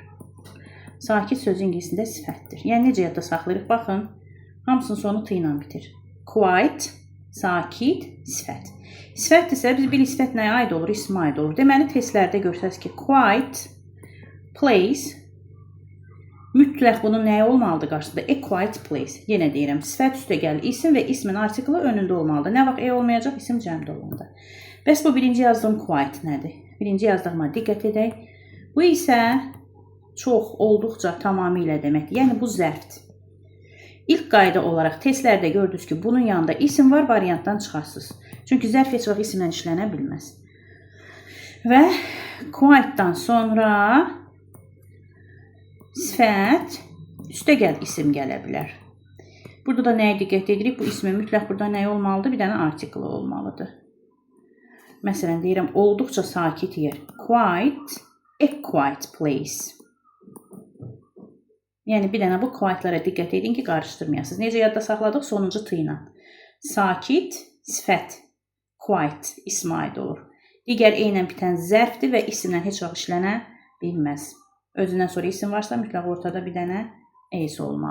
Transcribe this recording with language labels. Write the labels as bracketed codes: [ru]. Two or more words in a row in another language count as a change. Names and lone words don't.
[az] Sakit sözü ingiliscəsində sifətdir. Yəni necə yadda saxlayırıq? Baxın, hamısının sonu T ilə bitir. Quiet, sakit, sifət. Sifətdirsə biz bilik sifət nəyə aid olur? İsmə aid olur. Deməli testlərdə görsəniz ki, [en] quiet place [az] mütləq bunun nəyə olmalıdır qarşısında? [en] A quiet place. [az] Yenə deyirəm, sifət üstə gəlir isim və ismin artiklı önündə olmalıdır. Nə vaxt olmayacaq? İsim cəmdə olmalıdır. Bəs bu birinci yazdığım quiet nədir? Birinci yazdığıma diqqət edək. Bu isə çox, olduqca, tamamilə deməkdir. Yəni bu zərfdir. İlk qayda olaraq testlərdə gördünüz ki, bunun yanında isim var, variantdan çıxarsınız. Çünki zərf heç vaxt isimlə işlənə bilməz. Və quietdan sonra sifət, üstə gəl isim gələ bilər. Burada da nəyə diqqət edirik? Bu ismin mütləq burada nə olmalıdır? Bir dənə artiklı olmalıdır. Məsələn, deyirəm, olduqca sakit yer. [en] Quiet, a quiet place. [az] Yəni, bir dənə bu quietlara diqqət edin ki, qarışdırmayasınız. Necə yadda saxladıq? Sonuncu T ilə. Sakit, sifət, quiet, ismə aid olur. Digər E ilə bitən zərfdir və isimlə heç vaxt işlənə bilməz. Özündən sonra isim varsa, mütləq ortada bir dənə E-si olmalıdır.